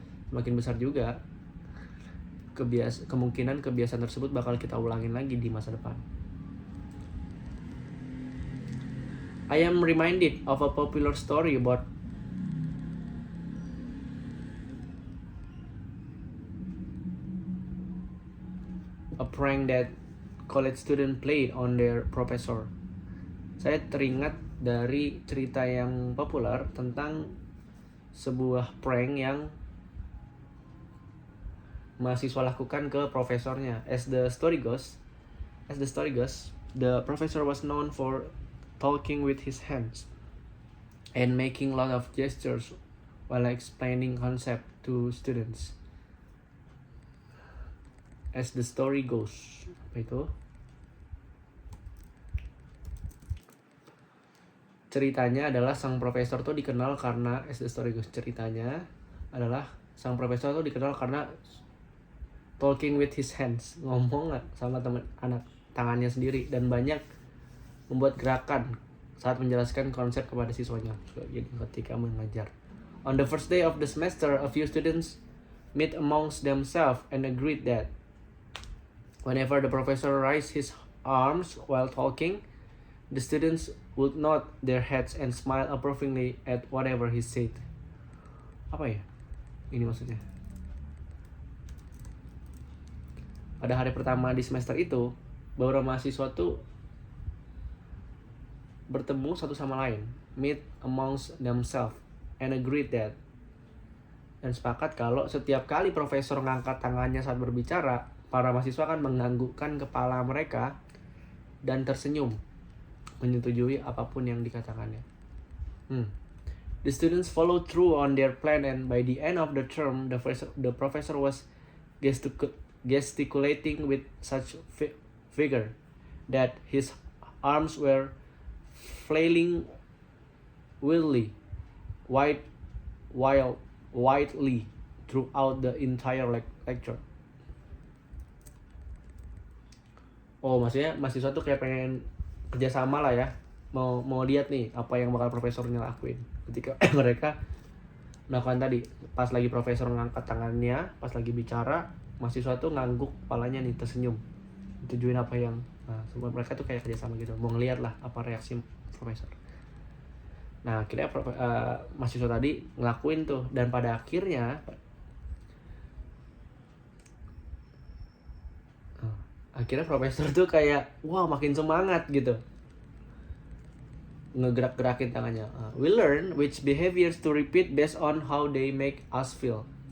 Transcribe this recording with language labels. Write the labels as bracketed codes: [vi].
[id] Semakin besar juga kemungkinan kebiasaan tersebut bakal kita ulangin lagi di masa depan. [en] I am reminded of a popular story about a prank that college student played on their professor. [id] Saya teringat dari cerita yang populer tentang sebuah prank yang mahasiswa lakukan ke profesornya. [en] As the story goes, the professor was known for talking with his hands and making lot of gestures while explaining concept to students. As the story goes, [id] apa itu? Ceritanya adalah sang profesor tuh dikenal karena ceritanya adalah sang profesor tuh dikenal karena [en] talking with his hands, [id] ngomong sama tangannya sendiri dan banyak membuat gerakan saat menjelaskan konsep kepada siswanya ketika mengajar. [en] On the first day of the semester, a few students meet amongst themselves and agreed that whenever the professor raised his arms while talking, the students would nod their heads and smile approvingly at whatever he said. [id] Apa ya? Ini maksudnya. Pada hari pertama di semester itu, beberapa mahasiswa tuh bertemu satu sama lain, [en] meet amongst themselves, and agreed that, [id] dan sepakat kalau setiap kali profesor ngangkat tangannya saat berbicara, para mahasiswa akan menganggukkan kepala mereka dan tersenyum, menyetujui apapun yang dikatakannya. [en] The students followed through on their plan, and by the end of the term, the professor was gesticulating with such vigor that his arms were flailing wildly, widely throughout the entire lecture. [id] Oh, maksudnya mahasiswa tuh kayak pengen kerjasama lah ya, mau lihat nih apa yang bakal profesornya lakuin ketika mereka melakukan tadi. Pas lagi profesor ngangkat tangannya, pas lagi bicara, mahasiswa tuh ngangguk kepalanya nih, tersenyum, tujuin apa yang semua mereka tuh kayak kerjasama gitu, mau ngeliat lah apa reaksi profesor. Nah akhirnya mahasiswa tadi ngelakuin tuh, dan pada akhirnya profesor tuh kayak wah makin semangat gitu, ngegerak-gerakin tangannya. [en] We learn which behaviors to repeat based on how they make us feel.